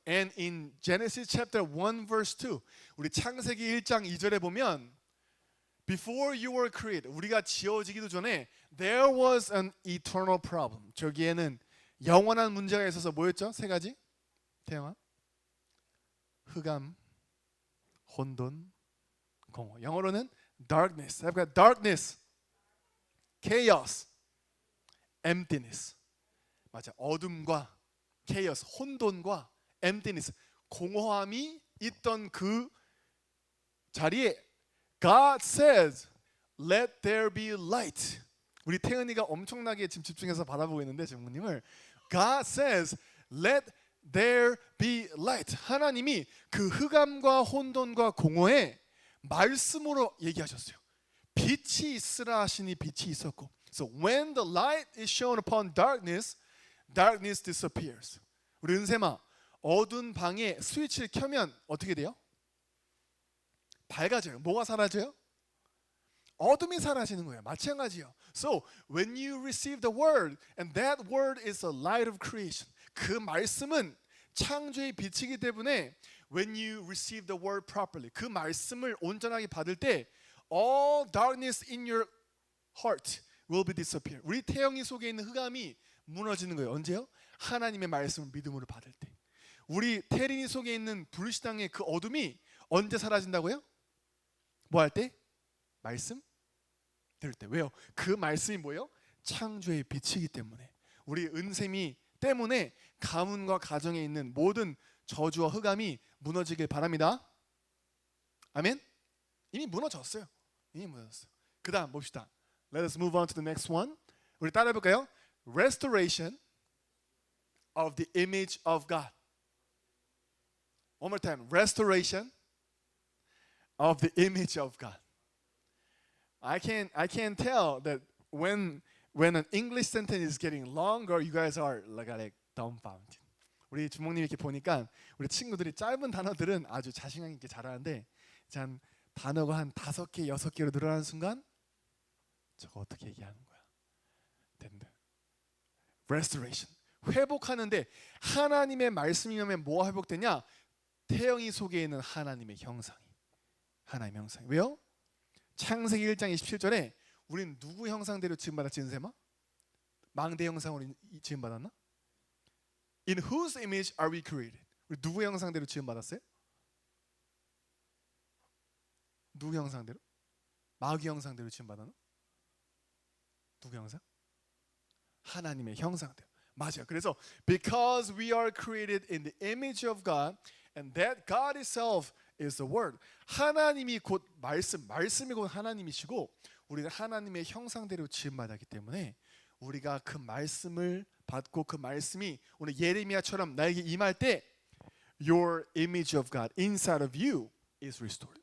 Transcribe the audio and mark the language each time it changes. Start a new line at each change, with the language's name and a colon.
English: And in Genesis chapter 1 verse 2,
Korean: 우리 창세기 1장 2절에 보면
English: Before you were created,
Korean: 우리가 지어지기도 전에
English: there was an eternal problem.
Korean: 저기에는 영원한 문제가 있어서 뭐였죠? 세 가지. 태영아. 흑암, 혼돈, 공허. 영어로는 darkness.
English: 그러니까 darkness, chaos, emptiness.
Korean: 맞아. 어둠과 chaos, 혼돈과 emptiness, 공허함이 있던 그 자리에
English: God says, let there be light.
Korean: 우리 태은이가 엄청나게 지금 집중해서 바라보고 있는데 장모님을
English: God says, let there be light.
Korean: 하나님이 그 흑암과 혼돈과 공허에 말씀으로 얘기하셨어요. 빛이 있으라 하시니 빛이 있었고.
English: So when the light is shown upon darkness, darkness disappears.
Korean: 우리 은샘아, 어두운 방에 스위치를 켜면 어떻게 돼요? 밝아져요. 뭐가 사라져요? 어둠이 사라지는 거예요. 마찬가지요.
English: So when you receive the word, and that word is the light of creation.
Korean: 그 말씀은 창조의 빛이기 때문에
English: when you receive the word properly,
Korean: 그 말씀을 온전하게 받을 때
English: all darkness in your heart will be disappear.
Korean: 우리 태영이 속에 있는 흑암이 무너지는 거예요. 언제요? 하나님의 말씀을 믿음으로 받을 때. 우리 태린이 속에 있는 불신앙의 그 어둠이 언제 사라진다고요? 뭐 할 때? 말씀 들을 때. 왜요? 그 말씀이 뭐예요? 창조의 빛이기 때문에. 우리 은샘이 때문에 가문과 가정에 있는 모든 저주와 흑암이 무너지길 바랍니다. 아멘. 이미 무너졌어요. 이미 무너졌어요. 그 다음 봅시다.
English: Let us move on to the next one.
Korean: 우리 따라해 볼까요?
English: Restoration of the image of God. One more time. Restoration of the image of God. I can tell that when an English sentence is getting longer, you guys are like dumbfounded.
Korean: 우리 주목님 이렇게 보니까 우리 친구들이 짧은 단어들은 아주 자신감 있게 잘하는데 한 단어가 한 5개, 6개로 늘어나는 순간 저거 어떻게 얘기하는 거야? 된다. Restoration. 회복하는데 하나님의 말씀이면 뭐가 회복되냐? 태영이 속에 있는 하나님의 형상이. 하나님의 형상. 왜요? 창세기 1장 27절에 우린 누구 형상대로 지음받았지 은세마? 망대 형상으로 지음받았나?
English: In whose image are we created?
Korean: 우리 누구 형상대로 지음받았어요? 누구 형상대로? 마귀 형상대로 지음받았나? 누구 형상? 하나님의 형상대로. 맞아요.
English: 그래서 because we are created in the image of God and that God Himself is the Word.
Korean: 하나님이 곧 말씀이 곧 하나님이시고 우리는 하나님의 형상대로 지음받았기 때문에 우리가 그 말씀을 받고 그 말씀이 오늘 예레미야처럼 나에게 임할 때
English: Your image of God inside of you is restored.